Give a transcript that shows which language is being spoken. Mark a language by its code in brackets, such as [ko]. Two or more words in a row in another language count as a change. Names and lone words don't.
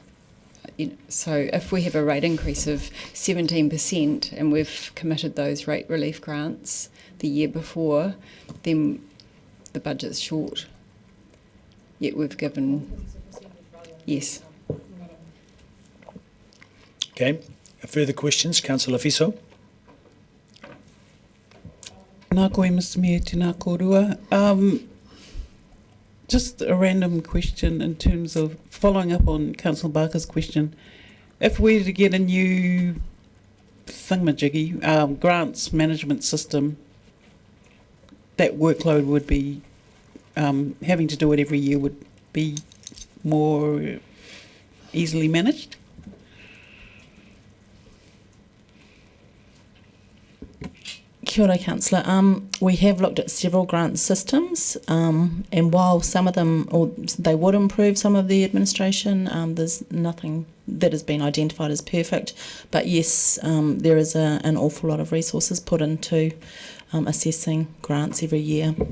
[en] So if we have a rate increase of 17% and we've committed those rate relief grants the year before, then the budget's short. Yet we've given, yes. Okay. Further questions? Councillor Fiso. [mi] Nā koe, Mr. Mayor, tēnā kōrua. [en] Just a random question in terms of following up on Councillor Barker's question. If we were to get a new thingamajiggy, grants management system, that workload would be, having to do it every year would be more easily managed? [mi] Kia ora, Councillor. [en] We have looked at several grant systems, and while some of them, or they would improve some of the administration, there's nothing that has been identified as perfect. But yes, there is an awful lot of resources put into assessing grants every year.